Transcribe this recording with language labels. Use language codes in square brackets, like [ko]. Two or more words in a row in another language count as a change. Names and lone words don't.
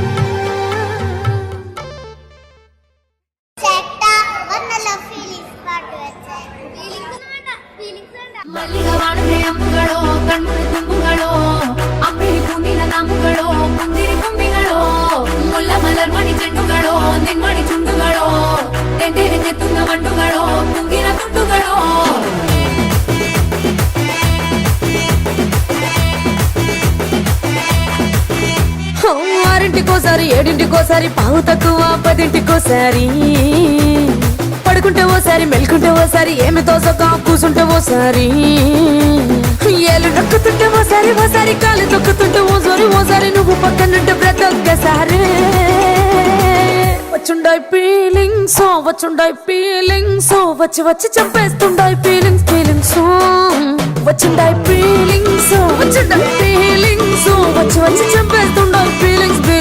[ml] മല്ലികവാണത്തെ അമ്പുകളോ കൺമുറി തുമ്പുകളോ അമ്പിളി പൂനില നാമ്പുകളോ പുന്തിരി കുമ്പികളോ മുല്ല മലർമണി ചെണ്ടുകളോ നെന്മണി ചുണ്ടുകളോ തെണ്ടെത്തുന്ന വണ്ടുകളോ പുങ്കിന തുണ്ടുകളോ [te] ఆరింటికోసారి ఏడింటికోసారి పావు తక్కువ 10ంటికోసారి పడుకుంటే ఓసారి మెల్కుంటే ఓసారి ఏమి తోసక కూసుంటే ఓసారి ఏలు నొక్కుతుంటే ఓసారి ఓసారి కాలు తొక్కుతుంటే ఓసారి నువ్వు పక్కనుంటే ప్రతి ఒక్కసారి వచ్చుండాయి ఫీలింగ్స్ వచ్చి వచ్చి చంపేస్తుండాయి ఫీలింగ్స్ వచ్చుండాయి ఫీలింగ్స్ వచ్చి వచ్చి చంపేస్తుండాయి ఫీలింగ్స్